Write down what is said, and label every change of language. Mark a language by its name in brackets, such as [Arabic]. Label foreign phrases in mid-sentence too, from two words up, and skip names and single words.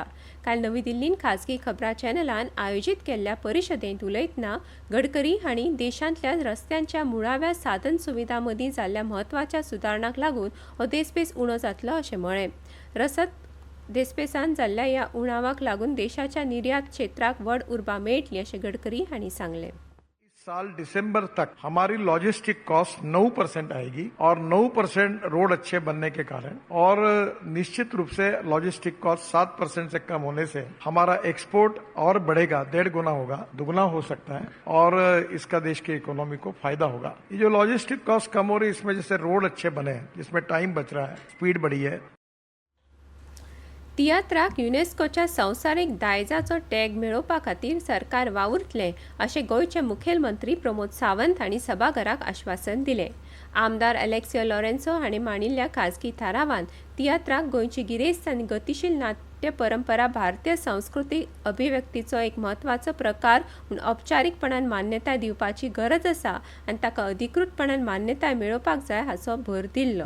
[Konkani] काल नवी दिल्लीन खाजगी खबरां चॅनलान आयोजीत केल्ल्या परिशदेंत उलयतना गडकरी हांणी देशांतल्या रस्त्यांच्या मुळाव्या साधन सुविधां मदीं जाल्ल्या म्हत्वाच्या सुदारणांक लागून हो देस्पेस उणो जातलो अशें म्हळें. रसद देस्पेसान जाल्ल्या ह्या उणावाक लागून देशाच्या निर्यात क्षेत्राक व्हड उर्बा मेळटली अशें गडकरी हांणी सांगलें. [Hindi] साल दिसंबर तक हमारी [English] logistic cost [Hindi] 9% आएगी और 9% रोड अच्छे बनने के कारण और निश्चित रूप से [English] logistic cost [Hindi] 7% से कम होने से हमारा एक्सपोर्ट और बढ़ेगा, 1.5 गुना होगा, दुगना हो सकता है और इसका देश की इकोनॉमी को फायदा होगा. ये जो [English] logistic cost [Hindi] कम हो रही है इसमें जैसे रोड अच्छे बने हैं, जिसमें टाइम बच रहा है, स्पीड बढ़ी है. [Konkani] तियात्राक युनेस्कोच्या संवसारीक दायजाचो टॅग मेळोवपा खातीर सरकार वावुरतलें अशें गोंयचे मुखेलमंत्री प्रमोद सावंत हांणी सभाघराक आश्वासन दिलें. आमदार अलेक्सियो लॉरेन्सो हांणी मांडिल्ल्या खाजगी थारावांत तियात्राक गोंयची गिरेस्त आनी गतीशील नाट्य परंपरा भारतीय संस्कृतीक अभिव्यक्तीचो एक म्हत्वाचो प्रकार म्हूण औपचारीकपणान मान्यताय दिवपाची गरज आसा आनी ताका अधिकृतपणान मान्यताय मेळोवपाक जाय हाचो भर दिल्लो.